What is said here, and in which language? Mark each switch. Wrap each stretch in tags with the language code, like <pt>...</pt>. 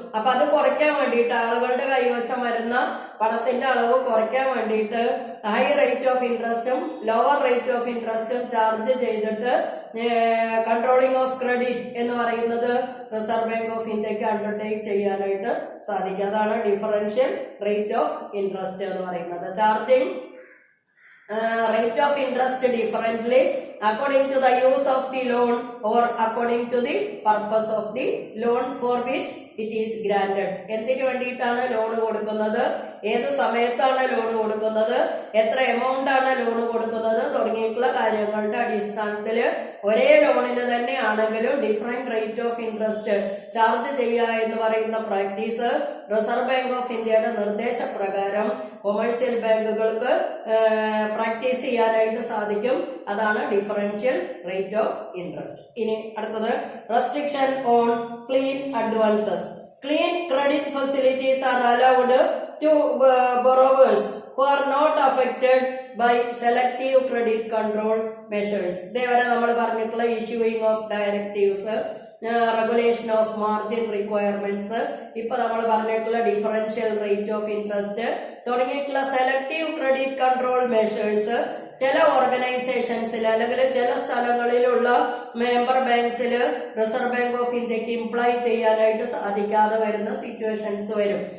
<ml>അപ്പൊ അത് കുറയ്ക്കാൻ വേണ്ടിയിട്ട് ആളുകളുടെ കൈവശം വരുന്ന പണത്തിന്റെ അളവ് കുറയ്ക്കാൻ വേണ്ടിയിട്ട് high rate of ഇൻട്രസ്റ്റും lower rate of ഇൻട്രസ്റ്റും charge ചെയ്തിട്ട് കൺട്രോളിംഗ് ഓഫ് ക്രെഡിറ്റ് എന്ന് പറയുന്നത് റിസർവ് ബാങ്ക് ഓഫ് ഇന്ത്യക്ക് അണ്ടർടേക്ക് ചെയ്യാനായിട്ട് സാധിക്കും. അതാണ് ഡിഫറൻഷ്യൽ റേറ്റ് ഓഫ് ഇൻട്രസ്റ്റ് എന്ന് പറയുന്നത്.</ml> <en>Charging rate of interest differently according to the use of the loan or according to the purpose of the loan for which it is granted.</en> <ml>എന്തിനു വേണ്ടിയിട്ടാണ് loan കൊടുക്കുന്നത്, ഏത് സമയത്താണ് ലോൺ കൊടുക്കുന്നത്, എത്ര amount ആണ് ലോൺ കൊടുക്കുന്നത് തുടങ്ങിയിട്ടുള്ള കാര്യങ്ങളുടെ അടിസ്ഥാനത്തിൽ ഒരേ ലോണിന് തന്നെ ആണെങ്കിലും different rate of interest charge ചെയ്യുക എന്ന് പറയുന്ന പ്രാക്ടീസ് റിസർവ് ബാങ്ക് ഓഫ് ഇന്ത്യയുടെ നിർദ്ദേശപ്രകാരം കൊമേഴ്സ്യൽ ബാങ്കുകൾക്ക് പ്രാക്ടീസ് ചെയ്യാനായിട്ട് സാധിക്കും. അതാണ് ഡിഫറൻഷ്യൽ റേറ്റ് ഓഫ് ഇൻട്രസ്റ്റ്. ഇനി അടുത്തത് restriction on clean advances.</ml> <en>Clean credit facilities are allowed to borrowers who are not affected by selective credit control measures.</en> <ml>ഇതേവരെ നമ്മൾ പറഞ്ഞിട്ടുള്ള issuing of directives, regulation of margin requirements, ഇപ്പൊ നമ്മൾ പറഞ്ഞിട്ടുള്ള differential rate of interest തുടങ്ങിയിട്ടുള്ള selective credit control measures ചില ഓർഗനൈസേഷൻസിൽ അല്ലെങ്കിൽ ചില സ്ഥലങ്ങളിലുള്ള മെമ്പർ ബാങ്ക്സിൽ റിസർവ് ബാങ്ക് ഓഫ് ഇന്ത്യക്ക് ഇംപ്ലൈ ചെയ്യാനായിട്ട് സാധിക്കാതെ വരുന്ന സിറ്റുവേഷൻസ് വരും.</ml>